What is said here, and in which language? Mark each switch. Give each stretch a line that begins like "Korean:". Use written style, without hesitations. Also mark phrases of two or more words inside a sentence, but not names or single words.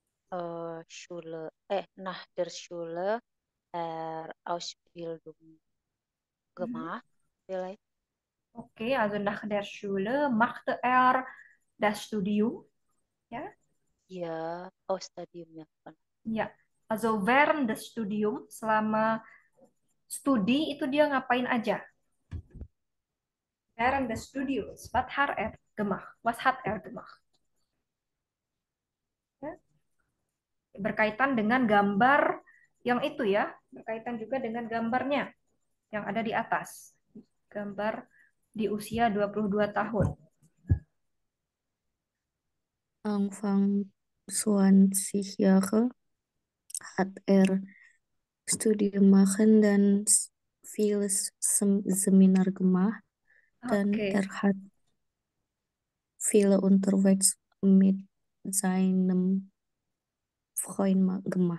German: Schule, nach der Schule Ausbildung gemacht, vielleicht. Okay, also nach der Schule machte er das Studium. Ja,
Indonesian: Ja, Studium ya kan. ya.
German: Also während des Studiums,
Indonesian: selama studi itu dia ngapain aja?
German: Während des Studiums, was hat er gemacht? Was hat er gemacht?
Indonesian: Ya, berkaitan dengan gambar yang itu ya, berkaitan juga dengan gambarnya yang ada di atas. Gambar di usia 22 tahun.
German: Anfang 20 Jahre hat er Studium machen dan vieles Seminar gemacht.
Indonesian: Dan Oke.
German: er hat viele unterwegs mit seinem Freund gemacht.